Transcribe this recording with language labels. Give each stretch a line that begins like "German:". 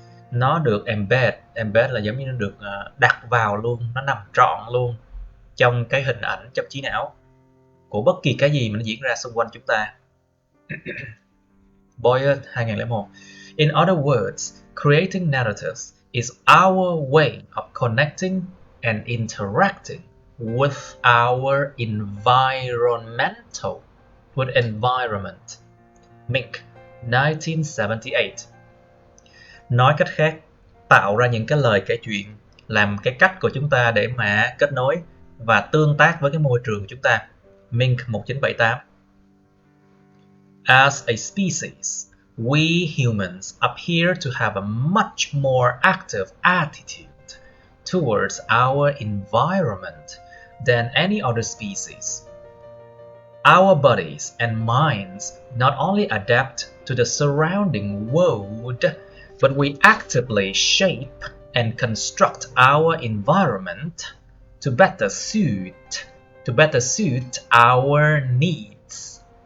Vietnamese: Nó được embed là giống như nó được đặt vào luôn, nó nằm trọn luôn trong cái hình ảnh, trong trí não của bất kỳ cái gì mà nó diễn ra xung quanh chúng ta.
English: Boyer 2001. In other words, creating narratives is our way of connecting and interacting with our environment. Mink 1978.
Vietnamese: Nói cách khác, tạo ra những cái lời kể chuyện làm cái cách của chúng ta để mà kết nối và tương tác với cái môi trường của chúng ta.
English: Mink 1978. As a species, we humans appear to have a much more active attitude towards our environment than any other species. Our bodies and minds not only adapt to the surrounding world, but we actively shape and construct our environment to better suit our needs.